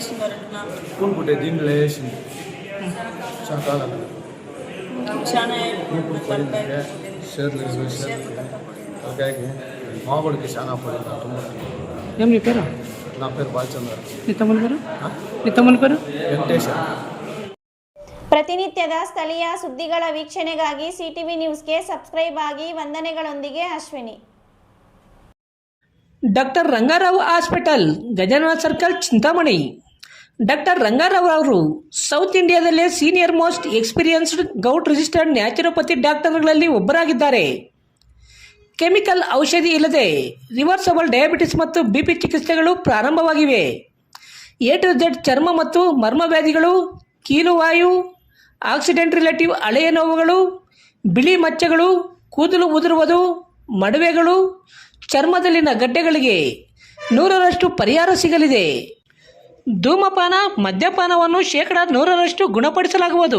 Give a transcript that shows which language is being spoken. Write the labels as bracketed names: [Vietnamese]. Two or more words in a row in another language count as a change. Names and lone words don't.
[Telugu] స్కూల్ పుట్టే దీంట్లో వేసింది చాలా కాలం షేర్లు అలాగే మామిడికి చాలా పడింది ತುಂಬ. ఏం నీ పేరు? నా పేరు బాలచంద్ర. నీ తమ్ముని పేరు? [Kannada] ವೆಂಕಟೇಶ. ಪ್ರತಿನಿತ್ಯದ ಸ್ಥಳೀಯ ಸುದ್ದಿಗಳ ವೀಕ್ಷಣೆಗಾಗಿ ಸಿಟಿವಿ ನ್ಯೂಸ್ಗೆ ಸಬ್ಸ್ಕ್ರೈಬ್ ಆಗಿ. ವಂದನೆಗಳೊಂದಿಗೆ ಅಶ್ವಿನಿ. ಡಾಕ್ಟರ್ ರಂಗಾರಾವ್ ಹಾಸ್ಪಿಟಲ್, ಗಜಾನನ ಸರ್ಕಲ್, ಚಿಂತಾಮಣಿ. ಡಾಕ್ಟರ್ ರಂಗಾರಾವ್ ಅವರು ಸೌತ್ ಇಂಡಿಯಾದಲ್ಲೇ [English] senior most experienced govt registered naturopathy [Kannada] ಡಾಕ್ಟರ್ಗಳಲ್ಲಿ ಒಬ್ಬರಾಗಿದ್ದಾರೆ. ಕೆಮಿಕಲ್ ಔಷಧಿ ಇಲ್ಲದೆ [English] reversible diabetes [Kannada] ಮತ್ತು ಬಿಪಿ ಚಿಕಿತ್ಸೆಗಳು ಪ್ರಾರಂಭವಾಗಿವೆ. A to Z ಚರ್ಮ ಮತ್ತು ಮರ್ಮವ್ಯಾಧಿಗಳು, ಕೀಲುವಾಯು, [English] accident relative [Kannada] ಹಳೆಯ ನೋವುಗಳು, ಬಿಳಿ ಮಚ್ಚೆಗಳು, ಕೂದಲು ಉದುರುವುದು, ಮಡುವೆಗಳು, ಚರ್ಮದಲ್ಲಿನ ಗಡ್ಡೆಗಳಿಗೆ 100% ಪರಿಹಾರ ಸಿಗಲಿದೆ. ಧೂಮಪಾನ, ಮದ್ಯಪಾನವನ್ನು 100% ಗುಣಪಡಿಸಲಾಗುವುದು.